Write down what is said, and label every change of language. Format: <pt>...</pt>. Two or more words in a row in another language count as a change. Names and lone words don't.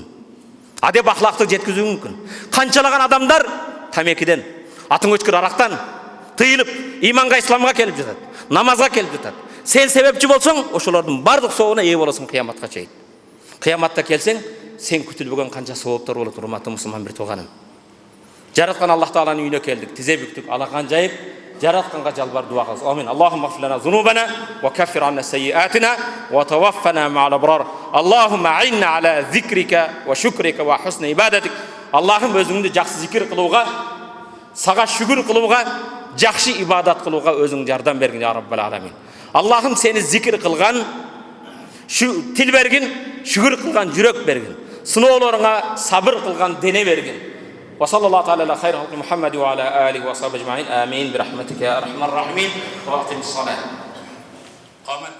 <ky>Адеп ахлакты жеткизүүң мүмкүн. Канчалаган адамдар тамекиден, атың өчкүр арактан тыйылып, иманга, исламга келип жатат, намазга келип жатат. Сен себепчи болсоң, ошолордун бардык соогуна ээ болосуң кыяматка чейин. Кыяматта келсең, сен күтүлбөгөн канча сооптор болот, урматтуу мусулман бир тууганым. Жараткан Аллах тааланын үйүнө келдик, тизе бүктүк, алакан жайып, жаратканга жалбар дуа кылабыз. Амин.</ky> <ar>اللهم اغفر لنا ذنوبنا وكفر عنا سيئاتنا وتوفنا مع الأبرار. اللهم أعنا على ذكرك وشكرك وحسن عبادتك.</ar> <ky>Аллахым өзүңдү жакшы зикир кылууга, сага шүгүр кылууга, жакшы ибадат кылууга өзүң жардам бергин</ky> <ar>يا رب العالمين.</ar> <ky>Аллахым сени зикир кылган, тил бергин, шүгүр кылган жүрөк бергин. Сыноолоруңа сабыр кылган дене бергин.</ky> <ar>وصلى الله تعالى على خير خلق محمد وعلى آله وصحبه أجمعين آمين برحمتك يا أرحم الراحمين وأقم الصلاة.</ar>